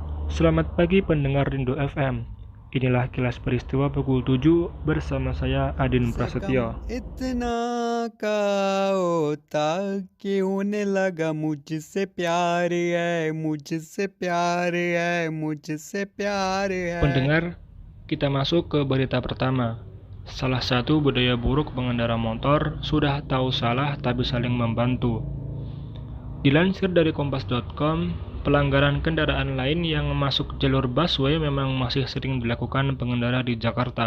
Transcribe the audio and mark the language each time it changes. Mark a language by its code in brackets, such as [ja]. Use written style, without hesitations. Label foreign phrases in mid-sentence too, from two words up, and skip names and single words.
[id] Selamat pagi pendengar Rindu FM. Inilah kilas peristiwa pukul 7 bersama saya Adin से कम Prasetyo. [hi] इतना का होता कि होने लगा मुझसे प्यार है, मुझसे प्यार है, मुझसे प्यार है. [id] Pendengar, kita masuk ke berita pertama. Salah satu budaya buruk pengendara motor sudah tahu salah tapi saling membantu. Dilansir dari kompas.com, pelanggaran kendaraan lain yang masuk jalur busway memang masih sering dilakukan pengendara di Jakarta.